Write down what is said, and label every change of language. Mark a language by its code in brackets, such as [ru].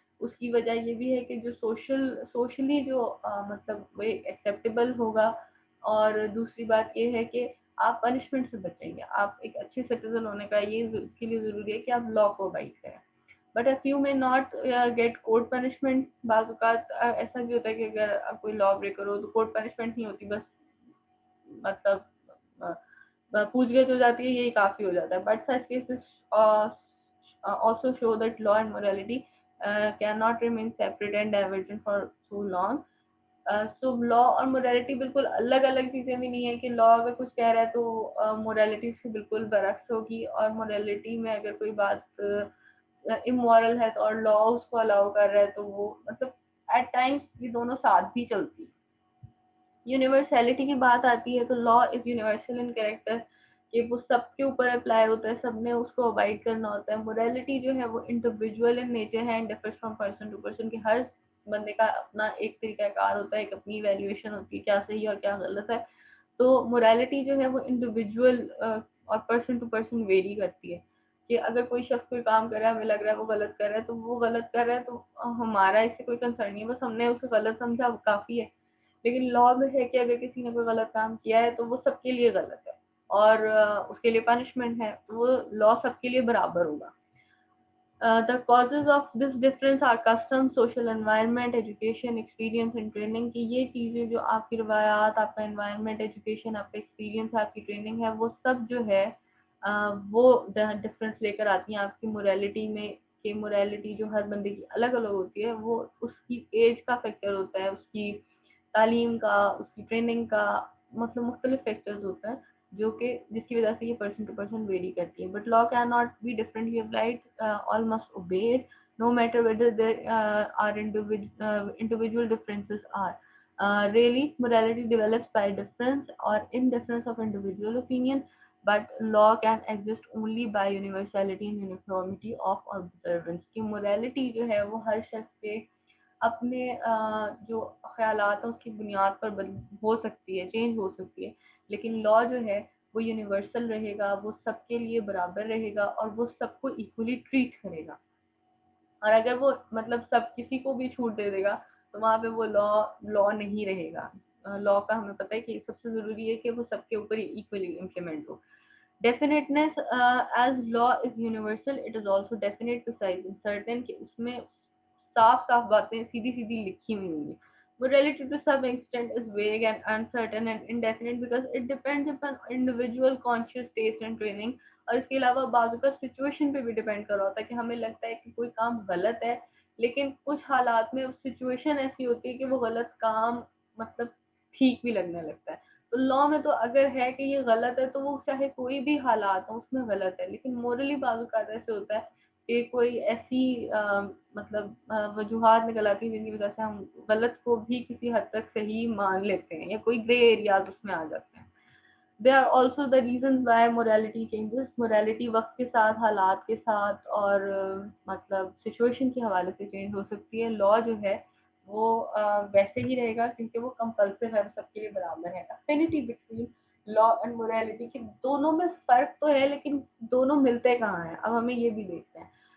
[ur] اس کی وجہ یہ بھی ہے کہ جو سوشلی جو مطلب وہ ایکسیپٹیبل ہوگا, اور دوسری بات یہ ہے کہ آپ پنشمنٹ سے بچیں گے. آپ ایک اچھے سٹیزن ہونے کا یہ اس کے لیے ضروری ہے کہ آپ لا کو اوبائی کریں. [en] But if you may not get court punishment. [ur] بعض اوقات ایسا بھی ہوتا ہے کہ اگر آپ کوئی لا بریکر ہو تو کورٹ پنشمنٹ نہیں ہوتی, بس مطلب پوچھ گچھ ہو جاتی ہے, یہی کافی ہو جاتا ہے. [en] But such cases also show that law and morality cannot remain separate and divergent for so long. [ur] سو لا اور موریلٹی بالکل الگ الگ چیزیں بھی نہیں ہے کہ لا اگر کچھ کہہ رہا ہے تو موریلٹی سے بالکل برعکس ہوگی, اور موریلٹی میں اگر کوئی بات امورل ہے تو اور لا اس کو الاؤ کر رہا ہے تو وہ مطلب ایٹ ٹائمس یہ دونوں ساتھ بھی چلتی. یونیورسلٹی کی بات آتی ہے تو [en] law is universal in character, [ur] کہ وہ سب کے اوپر اپلائی ہوتا ہے, سب نے اس کو اوائڈ کرنا ہوتا ہے. موریلٹی جو ہے وہ [en] individual in nature [ur] ہے [en] and differs from person to person, [ur] کہ ہر بندے کا اپنا ایک طریقہ کار ہوتا ہے, ایک اپنی ایویلویشن ہوتی ہے کیا صحیح اور کیا غلط ہے. تو موریلٹی جو ہے وہ انڈیویجول اور پرسن ٹو پرسن ویری کرتی ہے, کہ اگر کوئی شخص کوئی کام کر رہا ہے, ہمیں لگ رہا ہے وہ غلط کر رہا ہے, تو وہ غلط کر رہا ہے تو ہمارا اس سے کوئی کنسرن نہیں ہے, بس ہم نے اسے غلط سمجھا وہ کافی ہے. لیکن لا میں ہے کہ اگر کسی نے کوئی غلط کام کیا ہے تو وہ سب کے لیے غلط ہے اور اس کے لیے پنشمنٹ ہے, وہ لا سب کے لیے برابر ہوگا. [en] The causes of this difference are custom, social environment, education, experience and training. [ur] کہ یہ چیزیں جو آپ کی روایات, آپ کا environment, education, آپ کا experience, آپ کی training ہے, وہ سب جو ہے وہ ڈفرینس لے کر آتی ہیں آپ کی morality میں. کہ morality جو ہر بندے کی الگ الگ ہوتی ہے, وہ اس کی ایج کا فیکٹر ہوتا ہے, اس کی تعلیم کا, اس کی ٹریننگ کا, مطلب مختلف فیکٹرز ہوتا ہے جو کہ جس کی وجہ سے یہ پرسن ٹو پرسن ویری کرتی ہے. [en] But law can not be differently applied, all must obey no matter whether there are individual differences are. Really, morality develops by difference or indifference of individual opinion, but law can exist only by universality and uniformity of observance. [ur] کہ morality جو ہے وہ ہر شخص کے اپنے جو خیالات ہیں اس کی بنیاد پر ہو سکتی ہے, چینج ہو سکتی ہے, لیکن لا جو ہے وہ یونیورسل رہے گا, وہ سب کے لیے برابر رہے گا اور وہ سب کو ایکولی ٹریٹ کرے گا. اور اگر وہ مطلب سب کسی کو بھی چھوٹ دے دے گا تو وہاں پہ وہ لا نہیں رہے گا. لا کا ہمیں پتہ ہے کہ سب سے ضروری ہے کہ وہ سب کے اوپر equally implement ہو. [en] Definiteness, as law is universal, it is also definite to certain [ur] کہ اس میں صاف صاف باتیں سیدھی سیدھی لکھی ہوئی ہوں گی. [en] Morality to some extent is vague and uncertain and indefinite because it depends upon individual conscious taste and training. [ur] اور اس کے علاوہ بعض اوقات سچویشن پہ بھی ڈیپینڈ کر رہا ہوتا ہے کہ ہمیں لگتا ہے کہ کوئی کام غلط ہے, لیکن کچھ حالات میں سچویشن ایسی ہوتی ہے کہ وہ غلط کام مطلب ٹھیک بھی لگنے لگتا ہے. تو لا میں تو اگر ہے کہ یہ غلط ہے تو وہ چاہے کوئی بھی حالات ہوں اس میں غلط ہے, لیکن مورلی بعض اوقات ایسے ہوتا ہے کہ کوئی ایسی مطلب وجوہات نکل آتی ہیں جن کی وجہ سے ہم غلط کو بھی کسی حد تک صحیح مان لیتے ہیں یا کوئی گرے ایریاز اس میں آ جاتے ہیں. [en] There are also the reasons why morality changes. [ur] Morality وقت کے ساتھ, حالات کے ساتھ اور مطلب سچویشن کے حوالے سے چینج ہو سکتی ہے. لا جو ہے وہ ویسے ہی رہے گا کیونکہ وہ کمپلسری ہے, سب کے لیے برابر ہے. [en] Affinity between law and morality [ur] کہ دونوں میں فرق تو ہے لیکن دونوں ملتے کہاں ہیں, اب ہمیں یہ بھی دیکھتے ہیں.